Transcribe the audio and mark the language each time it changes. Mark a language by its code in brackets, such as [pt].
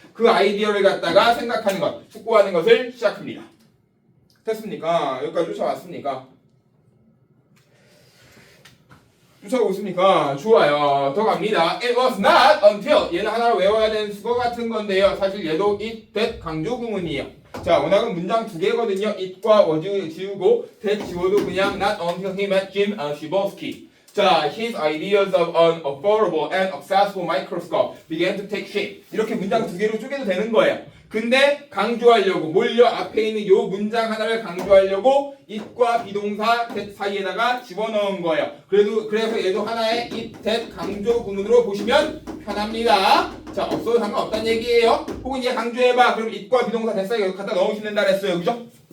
[ko] 그 아이디어를 갖다가 생각하는 것, 숙고하는 것을 시작합니다. 됐습니까? 여기까지 쫓아왔습니까? 쫓아오고 있습니까? 좋아요. 더 갑니다. [en] It was not until [ko] 얘는 하나로 외워야 되는 수거 같은 건데요. 사실 얘도 it, that 강조 구문이에요. 자, 워낙은 문장 두 개거든요. it과 was 지우고 that 지워도 그냥 [en] not until he met Jim Shibowski. 자, his ideas of an affordable and accessible microscope began to take shape. [ko] 이렇게 문장 두 개로 쪼개도 되는 거예요. 근데 강조하려고 뭘요? 앞에 있는 요 문장 하나를 강조하려고 it과 비동사 that 사이에다가 집어넣은 거예요. 그래서 얘도 하나의 it, that 강조 구문으로 보시면 편합니다. 자, 없어도 상관없다는 얘기예요. 혹은 얘 강조해봐. 그럼 it과 비동사 that 사이에 갖다 넣으시는다 그랬어요. 그죠?